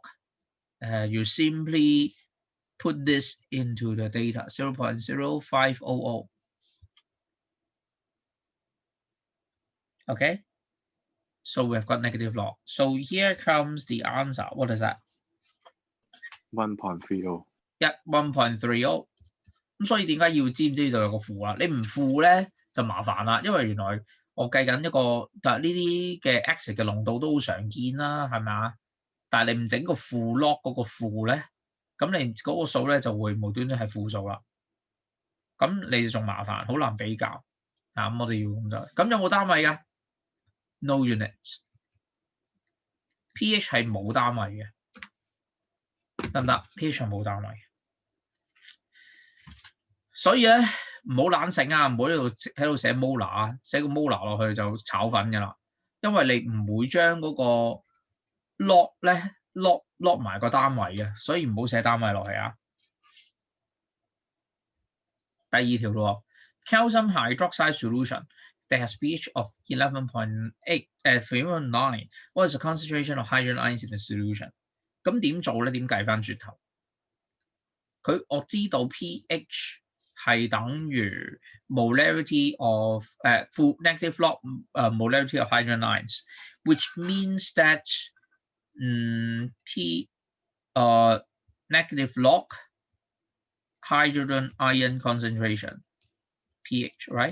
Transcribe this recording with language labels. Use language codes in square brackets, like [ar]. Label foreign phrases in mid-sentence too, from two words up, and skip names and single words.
[en] You simply put this into the data 0.0500. Okay, so we have got negative log. So here comes the answer. What is that? 1.30。 1.30。 [yue] 咁所以點解要知唔知道有個負啊？你唔負咧就麻煩啦，因為原來我計緊一個，但呢啲嘅 acid 嘅濃度都好常見啦，係咪啊？但係你唔整個負 log 嗰個負咧，咁你嗰個數咧就會無端端係負數啦。咁你就仲麻煩，好難比較。咁我哋要咁就，咁有冇單位㗎 ？ [en] No units。 [yue] pH 係冇單位嘅，得唔得 ？pH 係冇單位。所以咧唔好懶醒啊，唔好喺度寫 molar 啊，寫個 molar 落去就炒粉㗎啦，因為你唔會將嗰個 log 咧 log 埋個單位嘅，所以唔好寫單位落去啊。第二條咯 [en] ，calcium hydroxide solution that has pH of 11.8 3.9. What is the concentration of hydrogen ions in the solution？ [yue] 咁點做咧？點計翻轉頭？我知道 pH 係等於 [en] molarity of full negative log molarity of hydrogen ions, which means that negative log hydrogen ion concentration pH, right?